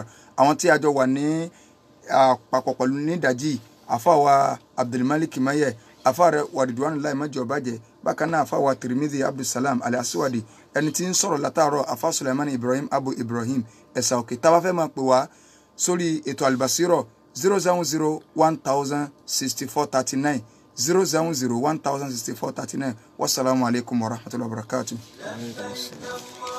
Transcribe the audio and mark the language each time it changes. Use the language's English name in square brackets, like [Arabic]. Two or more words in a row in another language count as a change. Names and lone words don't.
[Yoruba] Àwọn tí a jọ wà ní àpapọ̀ pẹ̀lú nídàjí àfàwà Abdulmalik Maye àfàrẹ Ridwanullahi mọ́jọ bàjẹ́ bákan náà àfàwà Tirmidhi Abdulsalam Al-Aswadi ẹni tí ń sọ̀rọ̀ látàárọ̀ àfà Sulaiman Ibrahim Abu Ibrahim ẹ̀sà òkè tá bá fẹ́ máa pè wá sórí ètò Al-Basira 070 106439 070 106439. [Arabic] والسلام عليكم ورحمة الله وبركاته.